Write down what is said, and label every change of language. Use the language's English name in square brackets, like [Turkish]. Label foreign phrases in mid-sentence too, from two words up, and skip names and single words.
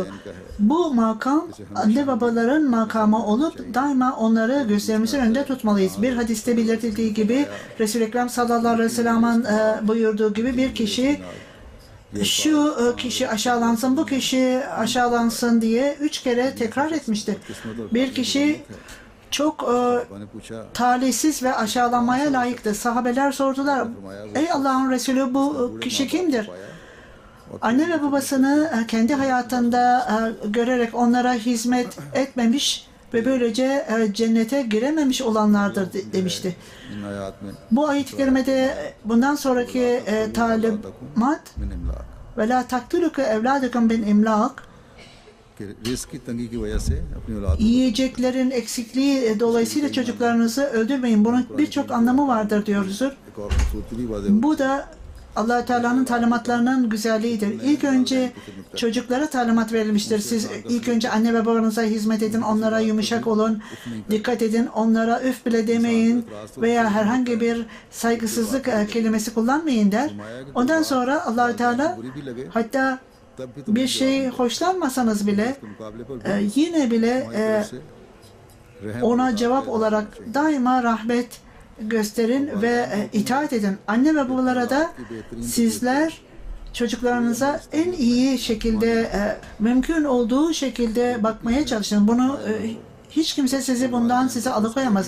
[Turkish] Bu makam anne babaların makamı olup daima onları gözlerimizin önünde tutmalıyız. Bir hadiste belirtildiği gibi Resul-i Ekrem [Arabic] صلى الله عليه وسلم'in [Turkish] buyurduğu gibi bir kişi şu kişi aşağılansın, bu kişi aşağılansın diye 3 kere tekrar etmişti. Bir kişi çok [Urdu] میں نے پوچھا [Turkish] talihsiz ve aşağılanmaya layıktı. Sahabeler sordular, ey Allah'ın Resulü bu kişi kimdir? Anne ve babasını kendi hayatında görerek onlara hizmet etmemiş ve böylece cennete girememiş olanlardır demişti. [Urdu] ان آیت میں [Turkish] Bu ayet-i kerimede bundan sonraki talimat [Arabic] من إملاق ولا تقتلوا أولادكم من إملاق, [Urdu] کہ رسک کی تنگی کی وجہ سے اپنی اولاد [Turkish] yiyeceklerin eksikliği dolayısıyla çocuklarınızı öldürmeyin. Bunun birçok anlamı vardır diyoruz. [Urdu] ایک اور خوبصورتی بھی وعدے [Turkish] Bu da Allah Teala'nın talimatlarının güzelliğidir. İlk önce çocuklara talimat verilmiştir. Siz ilk önce anne ve babanıza hizmet edin, onlara yumuşak olun, dikkat edin, onlara üf bile demeyin veya herhangi bir saygısızlık kelimesi kullanmayın der. Ondan sonra Allah Teala [Urdu] بری بھی لگے [Turkish] hatta [Urdu] تب بھی تم [Turkish] bir şey hoşlanmasanız bile [Urdu] کے مقابلے پر [Turkish] yine bile [Urdu] سے رحم [Turkish] ona cevap olarak daima rahmet gösterin ve itaat edin. Anne ve babalara da sizler çocuklarınıza en iyi şekilde mümkün olduğu şekilde bakmaya çalışın. Bunu hiç kimse sizi alıkoyamaz.